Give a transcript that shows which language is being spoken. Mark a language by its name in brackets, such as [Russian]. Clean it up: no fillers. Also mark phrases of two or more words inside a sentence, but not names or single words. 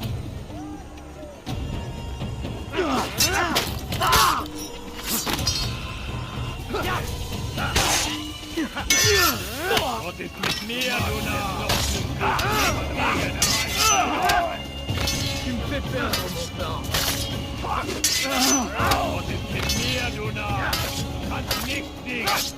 [German] Gott ist mit mir, du Narr. [French] Tu me fais perdre mon temps. [German] Gott ist mit mir, du Narr. Kannst nichts liegen.